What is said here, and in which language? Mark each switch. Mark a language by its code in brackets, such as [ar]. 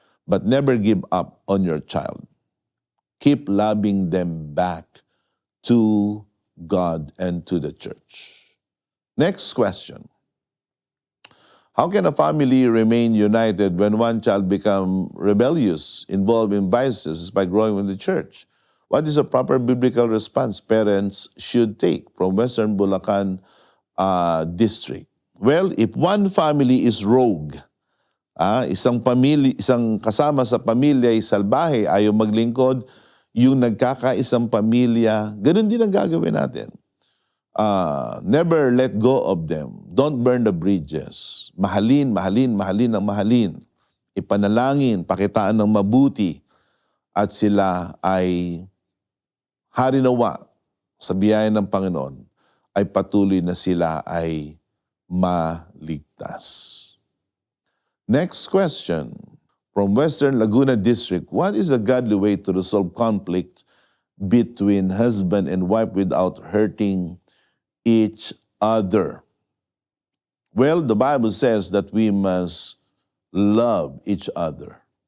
[en] But never give up on your child. Keep loving them back to God and to the church. Next question. How can a family remain united when one child becomes rebellious, involved in vices by growing in the church? What is a proper biblical response parents should take from Western Bulacan District? Well, if one family is rogue, [tl] isang kasama sa pamilya ay salbahe, ayaw maglingkod, yung nagkakaisang pamilya, ganun din ang gagawin natin. [en] Never let go of them. Don't burn the bridges. [tl] Mahalin, mahalin, mahalin ang mahalin. ipanalangin, pakitaan ng mabuti, at sila ay harinawa sa biyaya ng Panginoon, ay patuloy na sila ay maligtas. [en] Next question from Western Laguna District. What is a godly way to resolve conflict between husband and wife without hurting each other? Well, the Bible says that we must love each other.